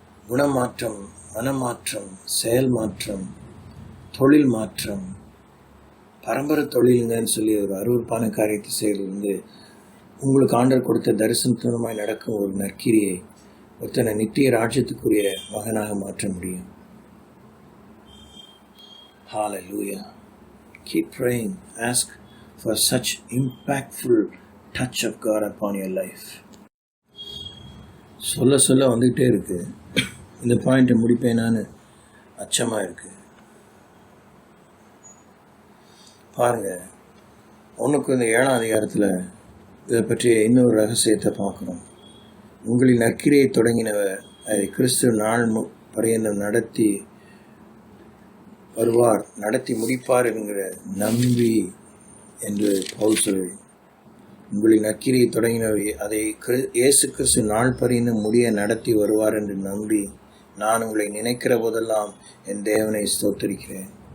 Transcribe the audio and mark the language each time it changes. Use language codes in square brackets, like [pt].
[ta] குணமாற்றம், மனமாற்றம், செயல் மாற்றம், தொழில் மாற்றம், பரம்பரை தொழிலுங்கன்னு சொல்லி ஒரு அருவருப்பான காரியத்தை செய்யறது உங்களுக்கு ஆண்டவர் கொடுத்த தரிசனத்துவமாய் நடக்கும் ஒரு நற்கிரியை ஒருத்தனை நித்திய ராஜ்யத்துக்குரிய மகனாக மாற்ற முடியும். [en] Hallelujah. Keep praying. Ask for such impactful touch of God upon your life. [ta] சொல்ல வந்துகிட்டே இருக்கு. இந்த பாயிண்ட்டை முடிப்பேனான்னு அச்சமாக இருக்கு. பாருங்க, ஒன்றுக்கு இந்த 7ஆம் அதிகாரத்தில் இதை பற்றிய இன்னொரு ரகசியத்தை பார்க்குறோம். உங்களின் நற்கிரியை தொடங்கினவர் அதை கிறிஸ்துவ நாள் பரியந்தம் நடத்தி வருவார், நடத்தி முடிப்பார் என்கிற நம்பி என்று பவுல் சொல்லி, உங்களின் நற்கிரியை தொடங்கினவர் அதை இயேசு கிறிஸ்து நாள் பரியந்தம் முடிய நடத்தி வருவார் என்று நம்பி நான் உங்களை நினைக்கிற போதெல்லாம் என் தேவனை ஸ்தோத்தரிக்கிறேன்.